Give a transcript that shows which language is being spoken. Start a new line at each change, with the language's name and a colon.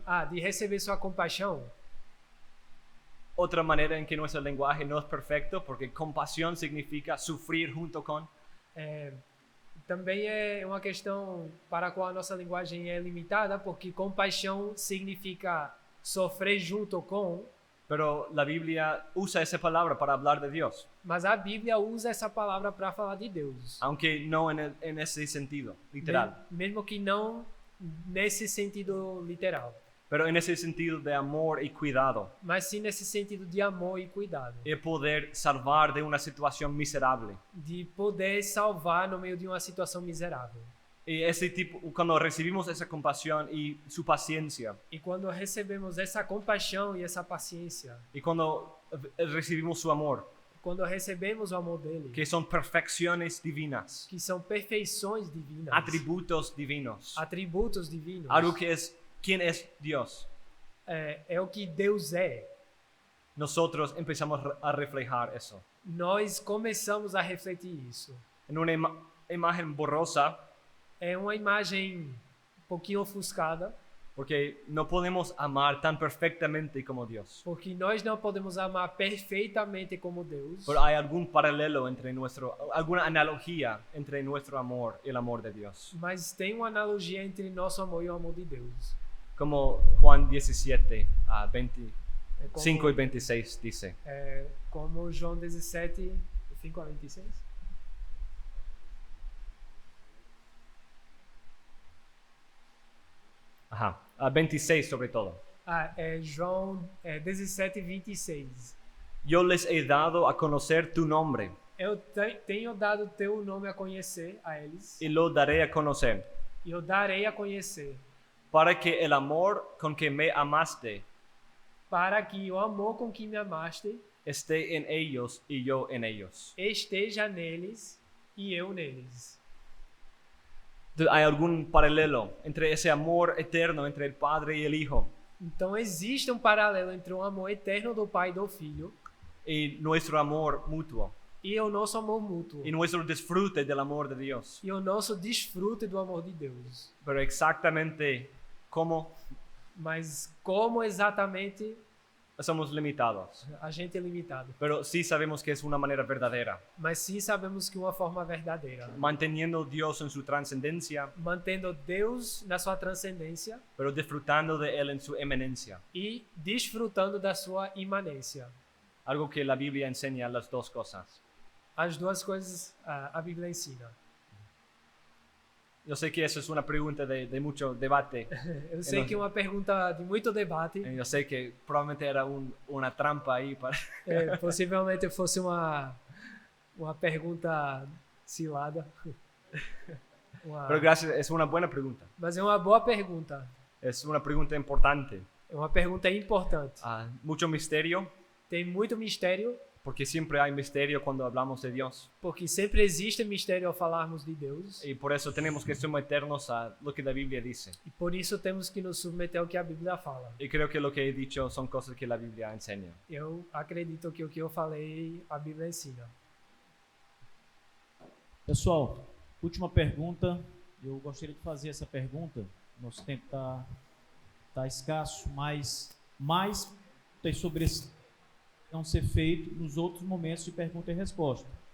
Portuguese: de receber sua compaixão,
Spanish: otra manera en que nuestro lenguaje no es perfecto porque compasión significa sufrir junto con,
Portuguese: também é uma questão para a qual a nossa linguagem é limitada, porque compaixão significa sofrer junto com,
Spanish: pero la Biblia usa esa palabra para hablar de Dios,
Portuguese: mas a Bíblia usa essa palavra para falar de Deus.
Spanish: aunque no en ese sentido literal,
Portuguese: Mesmo que não nesse sentido literal,
Spanish: pero en ese sentido de amor y cuidado,
Portuguese: mas sim nesse sentido de amor e cuidado,
Spanish: y poder salvar de una situación miserable.
Portuguese: de poder salvar no meio de uma situação miserável.
Spanish: Y ese tipo, cuando recibimos esa compasión y su paciencia,
Portuguese: E quando recebemos essa compaixão e essa paciência,
Spanish: y cuando recibimos su amor,
Portuguese: quando recebemos o amor dele,
Spanish: que son perfecciones divinas,
Portuguese: que são perfeições divinas,
Spanish: atributos divinos,
Portuguese: atributos divinos,
Spanish: algo que es quién es Dios,
Portuguese: é o que Deus é.
Spanish: nosotros empezamos a reflejar eso.
Portuguese: Nós começamos a refletir isso.
Spanish: En una imagen borrosa,
Portuguese: É uma imagem um pouquinho ofuscada,
Spanish: porque no podemos amar tan perfectamente como Dios.
Portuguese: porque nós não podemos amar perfeitamente como Deus,
Spanish: Pero hay algún paralelo entre alguna analogía entre nuestro amor y el amor de Dios.
Portuguese: mas tem uma analogia entre nosso amor e o amor de Deus.
Spanish: Como Juan 17, 25
Portuguese: É
Spanish: y 26 dice.
Portuguese: como João 17, 5 a 26.
Spanish: Ajá, 26 sobre todo.
Portuguese: João 17, 26.
Spanish: Yo les he dado a conocer tu nombre
Portuguese: Eu tenho dado teu nome a conhecer a eles,
Spanish: y lo daré a conocer,
Portuguese: e eu darei a conhecer,
Spanish: para que el amor con que me amaste
Portuguese: para que o amor com que me amaste
Spanish: esté en ellos y yo en ellos.
Portuguese: esteja neles e eu neles.
Spanish: Entonces, ¿hay algún paralelo entre ese amor eterno entre el Padre y el Hijo
Portuguese: Então existe um paralelo entre o amor eterno do Pai e do Filho
Spanish: y nuestro amor mutuo
Portuguese: e o nosso amor mútuo
Spanish: y nuestro disfrute del amor de Dios?
Portuguese: e o nosso desfrute do amor de Deus?
Spanish: Pero exactamente cómo
Portuguese: Mas como exatamente
Spanish: somos limitados.
Portuguese: a gente é limitado?
Spanish: Pero sí sabemos que es una manera verdadera,
Portuguese: Mas sim sabemos que uma forma verdadeira,
Spanish: manteniendo Dios en su trascendencia,
Portuguese: mantendo Deus na sua transcendência
Spanish: pero disfrutando de Él en su eminencia.
Portuguese: e desfrutando da sua imanência.
Spanish: Algo que la Biblia enseña las dos cosas.
Portuguese: As duas coisas a Bíblia ensina.
Spanish: Yo sé que eso es una pregunta de mucho debate.
Portuguese: Eu sei que é uma pergunta de muito debate.
Spanish: Yo sé que probablemente era una trampa ahí para...
Portuguese: Possivelmente fosse uma pergunta cilada.
Spanish: Pero gracias, es una buena pregunta.
Portuguese: Mas é uma boa pergunta.
Spanish: Es una pregunta importante.
Portuguese: É uma pergunta importante.
Spanish: Mucho misterio,
Portuguese: Tem muito mistério,
Spanish: porque siempre hay misterio cuando hablamos de Dios.
Portuguese: porque sempre existe mistério ao falarmos de Deus,
Spanish: Y por eso tenemos que someternos a lo que la Biblia dice.
Portuguese: e por isso temos que nos submeter ao que a Bíblia fala.
Spanish: Y creo que lo que he dicho son cosas que la Biblia enseña.
Portuguese: Eu acredito que o que eu falei, a Bíblia ensina. Pessoal, última pergunta. Eu gostaria de fazer essa pergunta. Nosso tempo tá escasso, mas mais sobre esse não ser feito nos outros momentos de pergunta e resposta.